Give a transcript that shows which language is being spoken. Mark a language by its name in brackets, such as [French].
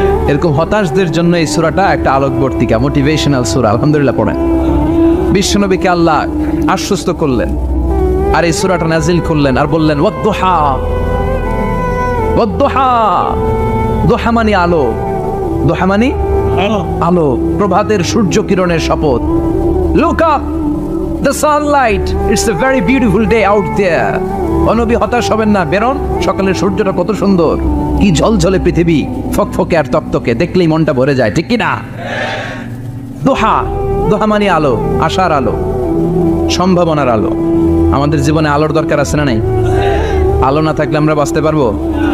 [Bangla] এরকম হতাশদের জন্য এই সূরাটা একটা আলোকবর্তিকা, মোটিভেশনাল সূরা। আলহামদুলিল্লাহ পড়েন। বিশ্বনবীকে আল্লাহ আশ্বস্ত করলেন আর এই সূরাটা নাজিল করলেন আর বললেন, ওয়াদ-দুহা, ওয়াদ-দুহা, দুহা মানে আলো, দুহা মানে আলো, প্রভাতের সূর্য কিরণের শপথ। [English] Look up, the sunlight, it's a very beautiful day out there. [Bangla] ও নবী হতাশ হবেন না, বেরোন, সকালের সূর্যটা কত সুন্দর, কি ঝলঝলে পৃথিবী, ফকফকে আর তকতকে, দেখলেই মনটা ভরে যায়, ঠিক কি না? দোহা, দোহা মানে আলো, আশার আলো, সম্ভাবনার আলো। আমাদের জীবনে আলোর দরকার আছে না নাই? আলো না থাকলে আমরা বাঁচতে পারবো?